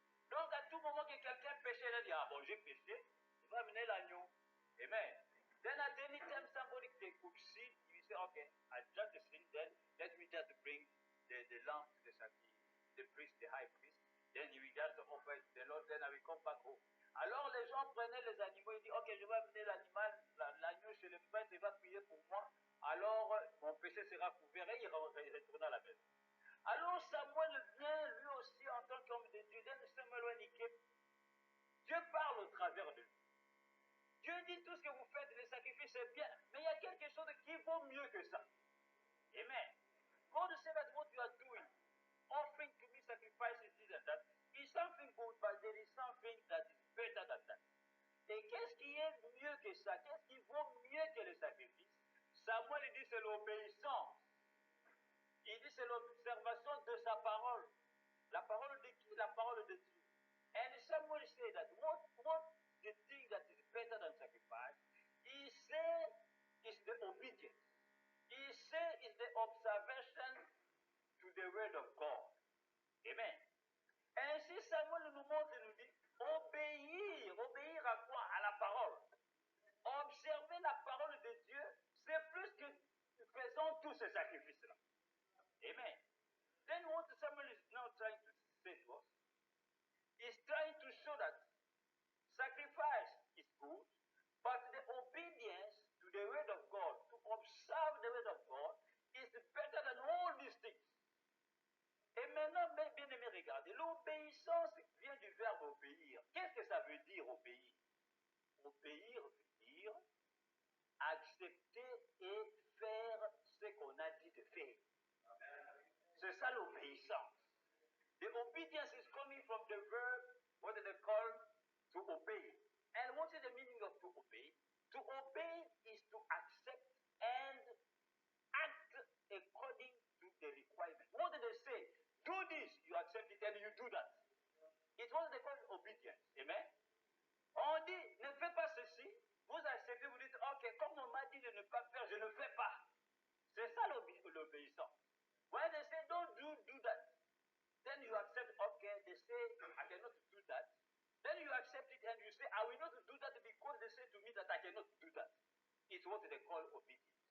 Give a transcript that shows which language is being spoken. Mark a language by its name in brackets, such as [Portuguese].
[French] Donc à tout moment que quelqu'un péchait, il a dit, ah bon, j'ai péché, il va amener l'agneau. Amen. [English] Then at any time somebody could see, he will say, okay, I just sinned, then let me just bring the lamb to the priest, the high priest. Then he will just offer it to the Lord, then I will come back home. [French] Alors les gens prenaient les animaux, ils disent, ok, je vais amener l'agneau chez le prêtre, il va prier pour moi. Alors mon péché sera couvert et il retourne à la maison. Alors Samuel vient lui aussi en tant qu'homme de Dieu. [English] Then Samuel, when he came, [French] Dieu parle au travers de lui. Dieu dit tout ce que vous faites, les sacrifices, c'est bien. Mais il y a quelque chose qui vaut mieux que ça. Amen. [English] God said that what you are doing, offering to me sacrifices, this and that, is something good, but there is something that is better than that. [French] Et qu'est-ce qui est mieux que ça? Qu'est-ce qui vaut mieux que le sacrifice? Samuel dit c'est l'obéissance. Il dit c'est l'observation de sa parole. La parole de qui? La parole de Dieu. [English] And Samuel said that what the thing that is better than sacrifice, he said is the obedience. He said is the observation to the word of God. Amen. [French] Ainsi Samuel nous montre et nous dit, obéir à quoi? À la parole. Observer la parole de Dieu, c'est plus que faisons tous ces sacrifices-là. Amen. [English] Then what Samuel is now trying to say to us, is trying to show that sacrifice is good, but the obedience to the word of God, to observe the word of God, is better than all these things. [French] Et maintenant, bien aimé, regardez, l'obéissance vient du verbe obéir. Qu'est-ce que ça veut dire obéir? Obéir veut dire accepter et faire ce qu'on a dit de faire. C'est ça l'obéissance. [English] The obedience is coming from the verb, what they call to obey. And what is the meaning of to obey? To obey is to accept and act according to the requirement. What did they say? Do this, you accept it and you do that. It's what they call obedience. Amen? [French] On dit, ne fais pas ceci, vous acceptez, vous dites, ok, comme on m'a dit de ne pas faire, je ne fais pas. C'est ça l'obéissance. [English] When they say, don't do that, then you accept, okay, they say, I cannot do that. Then you accept it and you say, I will not do that because they say to me that I cannot do that. It's what they call obedience.